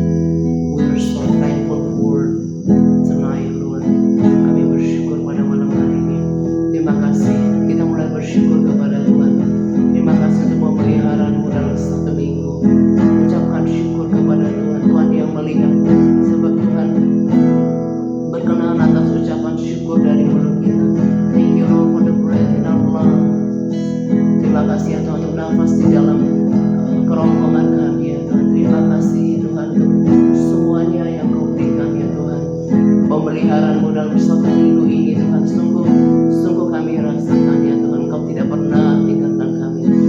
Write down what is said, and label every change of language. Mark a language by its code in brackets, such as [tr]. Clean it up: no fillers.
[en] We are so thankful for tonight Lord. [id] Kami bersyukur pada malam hari ini. Terima kasih, kita mulai bersyukur kepada Tuhan. Terima kasih untuk pemeliharaanmu dalam satu minggu. Ucapkan syukur kepada Tuhan, Tuhan yang melihat. Sebab Tuhan berkenan atas ucapan syukur dari mulut kita. [en] Thank you Lord for the breath in our lungs. [id] Terima kasih ya Tuhan untuk nafas di dalam kerongkongan kami ya Tuhan. Terima kasih Tuhan untuk semuanya yang Kau berikan ya Tuhan. Pemeliharaanmu dalam satu minggu ini Tuhan, sungguh kami rasakan ya Tuhan, Kau tidak pernah tinggalkan kami.